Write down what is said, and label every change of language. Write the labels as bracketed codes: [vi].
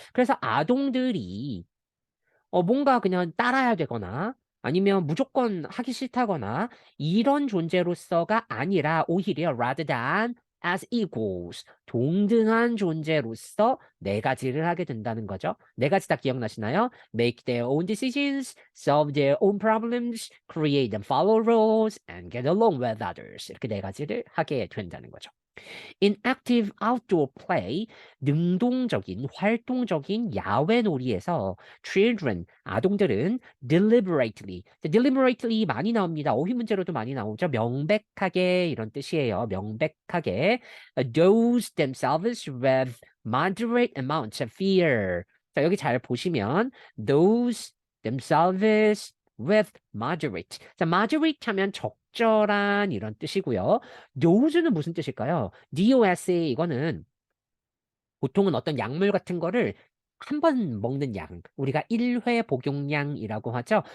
[ko] 그래서 아동들이 뭔가 그냥 따라야 되거나 아니면 무조건 하기 싫다거나 이런 존재로서가 아니라 오히려 [en] rather than as equals [ko] 동등한 존재로서 네 가지를 하게 된다는 거죠. 네 가지 다 기억나시나요? [en] Make their own decisions, solve their own problems, create and follow rules, and get along with others. [ko] 이렇게 네 가지를 하게 된다는 거죠. [en] In active outdoor play, [ko] 능동적인, 활동적인 야외 놀이에서 children, 아동들은 deliberately 많이 나옵니다. 어휘 문제로도 많이 나오죠. 명백하게 이런 뜻이에요. [en] 명백하게 dose themselves with moderate amounts of fear. [ko] 자, 여기 잘 보시면 [en] dose themselves with moderate. [ko] 자, moderate 하면 적절한 이런 뜻이고요. dose는 무슨 뜻일까요? DOS 이거는 보통은 어떤 약물 같은 거를 한 번 먹는 양, 우리가 1회 복용량이라고 하죠.